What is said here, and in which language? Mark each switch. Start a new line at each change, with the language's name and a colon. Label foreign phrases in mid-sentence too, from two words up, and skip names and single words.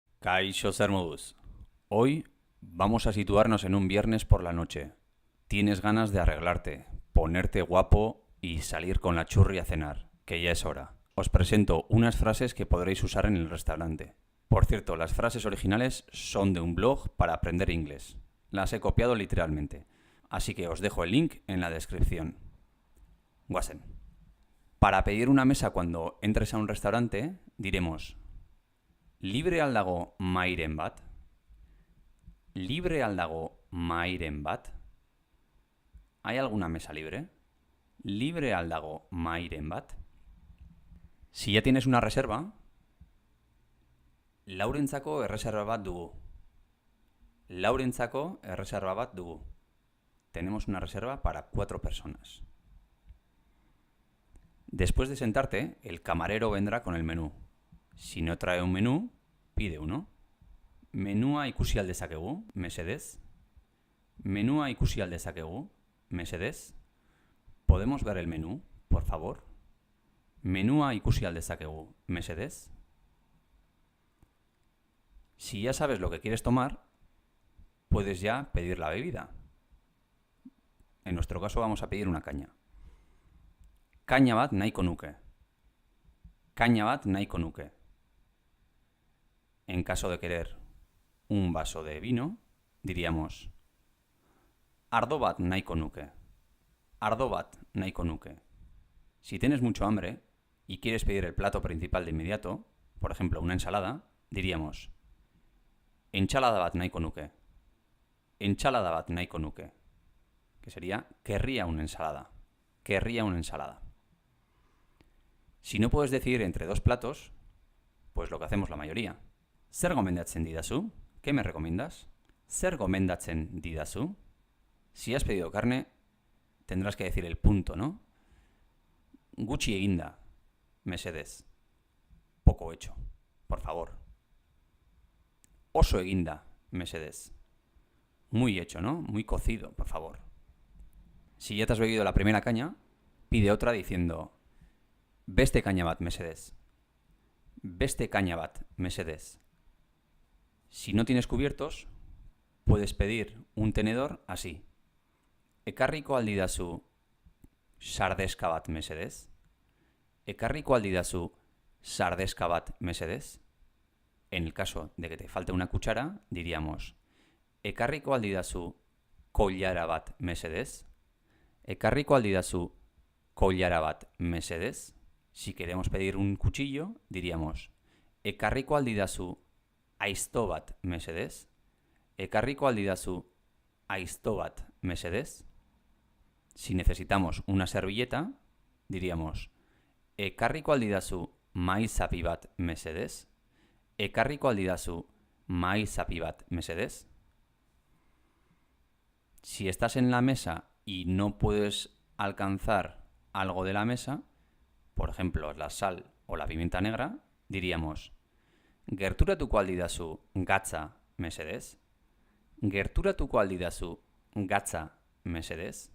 Basque: Kaixo zer moduz.
Spanish: Hoy vamos a situarnos en un viernes por la noche. Tienes ganas de arreglarte, ponerte guapo y salir con la churri a cenar, que ya es hora. Os presento unas frases que podréis usar en el restaurante. Por cierto, las frases originales son de un blog para aprender inglés. Las he copiado literalmente, así que os dejo el link en la descripción.
Basque: Guasen.
Spanish: Para pedir una mesa cuando entres a un restaurante, diremos:
Basque: libre al dago mairen bat? Libre al dago mairen bat?
Spanish: ¿Hay alguna mesa libre?
Basque: Libre al dago mairen bat?
Spanish: Si ya tienes una reserva,
Basque: laurentzako erreserba bat dugu. Laurentzako erreserba bat dugu.
Spanish: Tenemos una reserva para 4 personas. Después de sentarte, el camarero vendrá con el menú. Si no trae un menú, pide uno.
Basque: Menua ikusi al dezakegu, mesedez. Menua ikusi al dezakegu, mesedez.
Spanish: ¿Podemos ver el menú, por favor?
Basque: Menua ikusi al dezakegu, mesedez.
Spanish: Si ya sabes lo que quieres tomar, puedes ya pedir la bebida. En nuestro caso vamos a pedir una caña.
Basque: Caña bat nahiko nuke. Caña bat nahiko nuke.
Spanish: En caso de querer un vaso de vino, diríamos:
Basque: ardo bat nahiko nuke. Ardo bat nahiko nuke.
Spanish: Si tienes mucho hambre y quieres pedir el plato principal de inmediato, por ejemplo una ensalada, diríamos:
Basque: entsalada bat nahiko nuke. Entsalada bat nahiko nuke.
Spanish: Que sería: querría una ensalada. Querría una ensalada. Si no puedes decidir entre dos platos, pues lo que hacemos la mayoría:
Basque: zer gomendatzen didazu?
Spanish: ¿Qué me recomiendas?
Basque: Zer gomendatzen didazu?
Spanish: Si has pedido carne, tendrás que decir el punto, ¿no?
Basque: Gutxi eginda, mesedez.
Spanish: Poco hecho, por favor.
Basque: Oso eginda, mesedez.
Spanish: Muy hecho, ¿no? Muy cocido, por favor. Si ya te has bebido la primera caña, pide otra diciendo:
Basque: beste caña bat, mesedez. Beste caña bat, mesedez.
Spanish: Si no tienes cubiertos, puedes pedir un tenedor así:
Basque: ekarriko al didazu sardexka bat, mesedez. Ekarriko al didazu sardexka bat, mesedez.
Spanish: En el caso de que te falte una cuchara, diríamos:
Basque: ekarriko al didazu koilara bat, mesedez. Ekarriko al didazu koilara bat, mesedez.
Spanish: Si queremos pedir un cuchillo, diríamos:
Basque: ekarriko al didazu aizto bat, mesedez. Ekarriko al didazu aizto bat, mesedez.
Spanish: Si necesitamos una servilleta, diríamos:
Basque: ekarriko al didazu mahai zapi bat, mesedez. Ekarriko al didazu mahai zapi bat, mesedez.
Spanish: Si estás en la mesa y no puedes alcanzar algo de la mesa, por ejemplo la sal o la pimienta negra, diríamos:
Basque: gerturatuko al didazu gatza, mesedez. Gerturatuko al didazu gatza, mesedez.